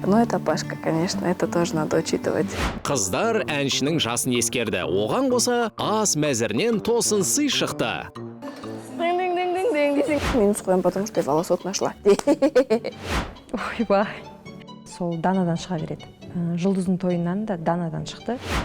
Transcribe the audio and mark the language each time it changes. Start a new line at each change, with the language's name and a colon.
Russian: Но это Апашка, конечно, это тоже надо учитывать.
Kazakh: Қыздар әншінің жасын ескерді. Оған қоса ас мәзірінен тосын сый шықты.
Russian: Минус қоям, потому что я волосок нашла. Ойбай.
Kazakh: Сол Данадан шыға береді. Жұлдыздың тойынан да Данадан шықты.